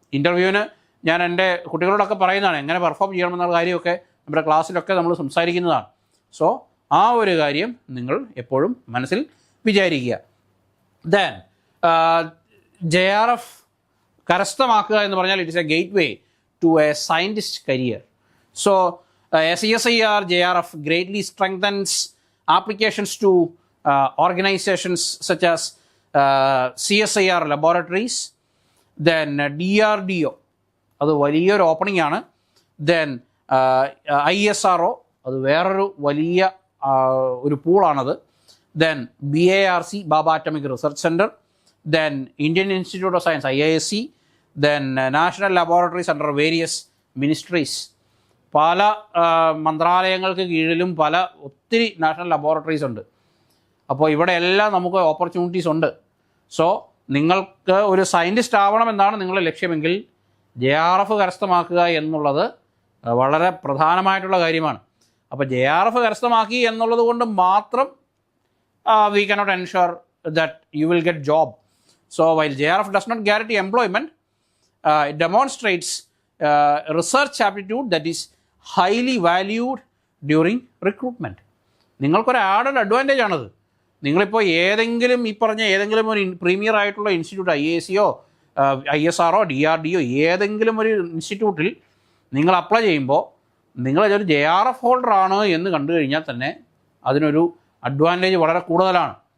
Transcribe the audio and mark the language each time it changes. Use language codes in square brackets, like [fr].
[ml] ഇൻ്റർവ്യൂവിന് ഞാൻ എൻ്റെ കുട്ടികളോടൊക്കെ പറയുന്നതാണ്, എങ്ങനെ പെർഫോം ചെയ്യണമെന്നുള്ള കാര്യമൊക്കെ നമ്മുടെ ക്ലാസ്സിലൊക്കെ നമ്മൾ സംസാരിക്കുന്നതാണ്. സോ ആ ഒരു കാര്യം നിങ്ങൾ എപ്പോഴും മനസ്സിൽ വിചാരിക്കുക. [en] then JRF [ml] കരസ്ഥമാക്കുക എന്ന് പറഞ്ഞാൽ [en] It is a gateway to a scientist career. So CSIR JRF greatly strengthens applications to organizations such as CSIR laboratories, then DRDO, [ml] അത് വലിയൊരു ഓപ്പണിംഗ് ആണ്. ദെൻ ISRO, അത് വേറൊരു വലിയ ഒരു പൂളാണത്. [en] Then BARC, Bhabha atomic research centre. Then Indian institute of science IISc. Then national laboratories under various ministries. [ml] പല മന്ത്രാലയങ്ങൾക്ക് കീഴിലും ഒത്തിരി നാഷണൽ ലബോറട്ടറീസ് ഉണ്ട്. അപ്പോൾ ഇവിടെ എല്ലാം നമുക്ക് ഓപ്പർച്യൂണിറ്റീസ് ഉണ്ട്. സോ നിങ്ങൾക്ക് ഒരു സയൻറ്റിസ്റ്റ് ആവണമെന്നാണ് നിങ്ങളുടെ ലക്ഷ്യമെങ്കിൽ JRF കരസ്ഥമാക്കുക എന്നുള്ളത് വളരെ പ്രധാനമായിട്ടുള്ള കാര്യമാണ്. അപ്പോൾ JRF കരസ്ഥമാക്കി എന്നുള്ളത് കൊണ്ട് മാത്രം [en] we cannot ensure that you will get job. So while JRF does not guarantee employment, it demonstrates research aptitude that is highly valued during recruitment. [ml] നിങ്ങൾക്കൊരു ആഡഡ് അഡ്വാൻറ്റേജ് ആണത്. നിങ്ങളിപ്പോൾ ഏതെങ്കിലും ഈ പറഞ്ഞ ഏതെങ്കിലും ഒരു പ്രീമിയർ ആയിട്ടുള്ള ഇൻസ്റ്റിറ്റ്യൂട്ട് IIScയോ ISRO DRDO ഏതെങ്കിലും ഒരു ഇൻസ്റ്റിറ്റ്യൂട്ടിൽ നിങ്ങൾ അപ്ലൈ ചെയ്യുമ്പോൾ നിങ്ങളൊരു JRF ഹോൾഡർ ആണ് എന്ന് കണ്ടു കഴിഞ്ഞാൽ തന്നെ അതിനൊരു അഡ്വാൻറ്റേജ് വളരെ കൂടുതലാണ്.